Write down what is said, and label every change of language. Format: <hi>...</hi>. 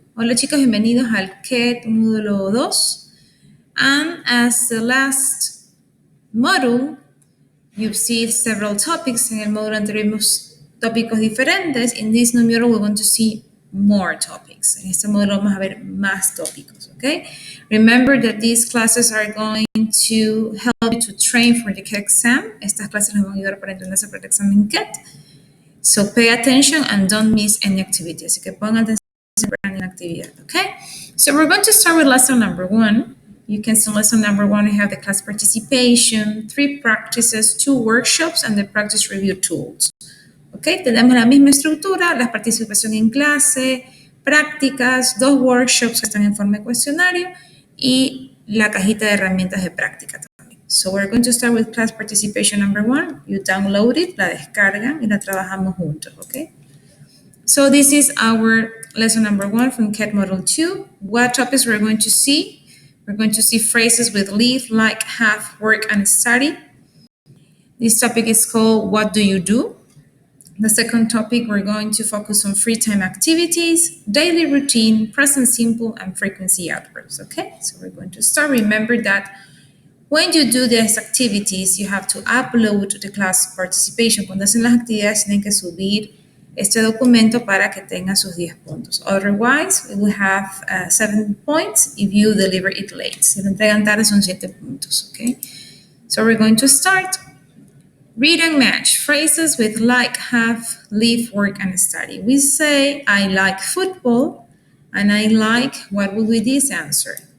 <es>Hola chicos, bienvenidos al CAT Módulo 2.</es> <en>And as the last module, you've seen several topics.</en> <es>En el módulo anterior vimos tópicos diferentes.</es> <en>In this new module, we're going to see more topics.</en> <es>En este módulo vamos a ver más tópicos, okay?</es> <en>Remember that these classes are going to help you to train for the CAT exam.</en> <es>Estas clases nos van a ayudar para entrenarse para el examen CAT.</es> <en>So pay attention and don't miss any activity.</en> <es>Así que pongan atención en la actividad, okay?</es> <en>So we're going to start with lesson number 1. You can see lesson number 1, we have the class participation, 3 practices, 2 workshops, and the practice review tools.</en> <es>Okay, tenemos la misma estructura, la participación en clase, prácticas, 2 workshops que están en forma de cuestionario y la cajita de herramientas de práctica también.</es> <en>So we're going to start with class participation number 1. You download it,</en> <es>la descargan y la trabajamos juntos,</es> <en>okay? So this is our lesson number 1 from CAT Module 2. What topics we're going to see? We're going to see phrases with live, like, have, work, and study. This topic is called What Do You Do? The second topic, we're going to focus on free time activities, daily routine, present simple, and frequency adverbs, okay? So we're going to start. Remember that when you do these activities, you have to upload the class participation.</en> <es>Cuando hacen las actividades, tienen que subir este documento para que tenga sus 10 puntos.</es> <en>Otherwise, we will have 7 points if you deliver it late.</en> <es>Si lo entregan tarde, son 7 puntos, okay?</es> <en>So we're going to start. Read and match phrases with like, have, live, work, and study. We say, I like football, and I like, what would be this answer?</en>